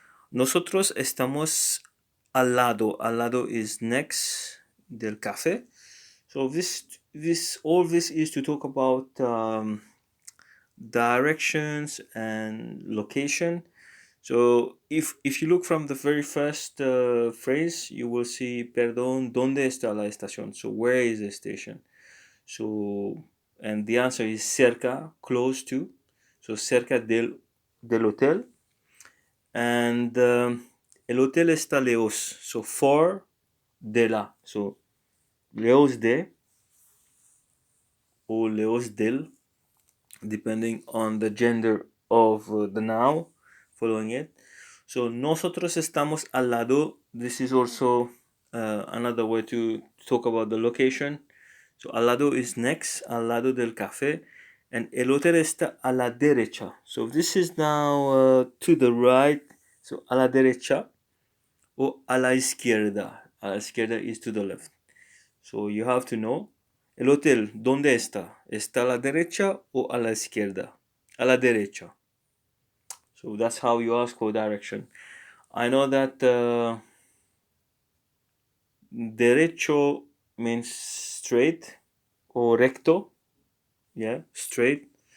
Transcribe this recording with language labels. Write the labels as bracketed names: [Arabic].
[Spanish] Nosotros estamos al lado. Al lado is next del café. [English] So all this is to talk about directions and location. So if you look from the very first phrase, you will see, [Spanish] perdón, ¿dónde está la estación? [English] So where is the station? So, and the answer is cerca, close to. [Spanish] So cerca del hotel. And el hotel está lejos. [English] So far de la. So [Spanish] lejos de o lejos del, [English] depending on the gender of the noun following it. [Spanish] So nosotros estamos al lado. [English] This is also another way to talk about the location. [Spanish] So al lado is next, al lado del café, and el hotel está a la derecha. [English] So this is now to the right. [Spanish] So a la derecha o a la izquierda. A la izquierda [English] is to the left. So you have to know. [Spanish] El hotel, ¿dónde está? ¿Está a la derecha o a la izquierda? A la derecha. [English] So that's how you ask for direction. I know that derecho means straight or recto. Yeah, straight.